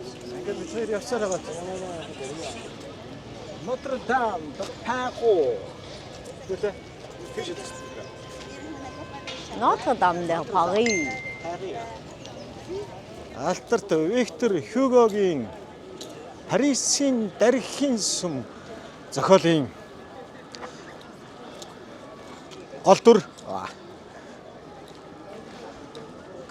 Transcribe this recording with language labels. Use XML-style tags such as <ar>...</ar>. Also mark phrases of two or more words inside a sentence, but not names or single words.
<mn>Ингээд бид хоёр явсаар байгаа. Notre-Dame de Paris. Тэгвэл тийш үү? Notre-Dame de Paris. Алтарт Виктор Хьюгогийн Парисын дархийн сүм зохиолын гол дүр.</mn>